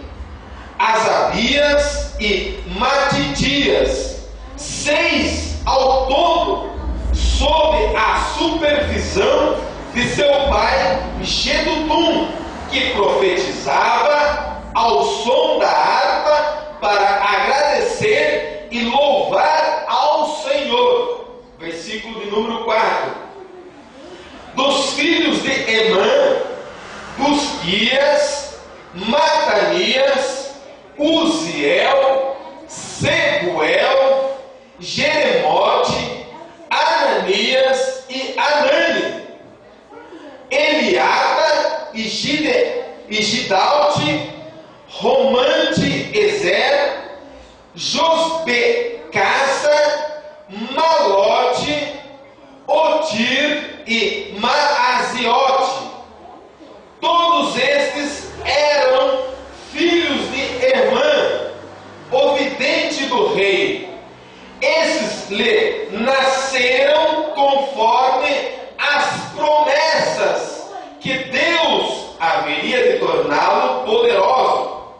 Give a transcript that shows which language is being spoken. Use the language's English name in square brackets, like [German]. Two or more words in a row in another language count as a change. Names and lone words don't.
[Portuguese] Asabias e Matitias, 6 ao todo, sob a supervisão de seu pai Jedutum, que profetizava ao som da harpa para agradecer e louvar ao Senhor. Versículo de número 4. Dos filhos de Emã, Busquias, Matanias, Uziel, Seguel, Jeremote, Ananias e Anani, Eliada e Gidalte, Romante Ezer, Josbecassa, Malote, Otir e Maaziote. Todos estes eram filhos de Emã, o vidente do rei. Esses lhe nasceram conforme as promessas que Deus haveria de torná-lo poderoso.